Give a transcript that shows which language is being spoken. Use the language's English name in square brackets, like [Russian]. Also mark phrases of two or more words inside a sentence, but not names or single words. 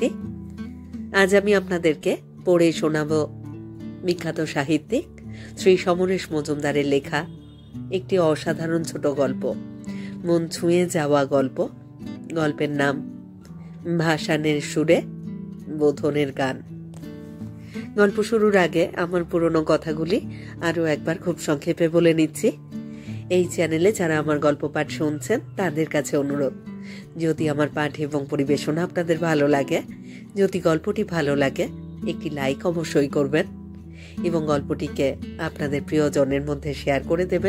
[Bangla] আজ আমি আপনাদেরকে পড়ে শোনাবো বিখ্যাত সাহিত্যিক শ্রী সমরেশ মজুমদারের লেখা একটি অসাধারণ ছোট গল্প, মন ছুঁয়ে যাওয়া গল্প। গল্পের নাম ভাসানের সুরে বোধনের গান। গল্প শুরুর আগে আমার পুরনো কথাগুলি আরো একবার খুব সংক্ষেপে বলে নিচ্ছি। এই চ্যানেলে যারা আমার গল্প পাঠ শুনছেন তাদের কাছে অনুরোধ, যদি আমার পাঠ এবং পরিবেশনা আপনাদের ভালো লাগে, যদি গল্পটি ভালো লাগে একটি লাইক অবশ্যই করবেন এবং গল্পটিকে আপনাদের প্রিয়জনের মধ্যে শেয়ার করে দেবেন।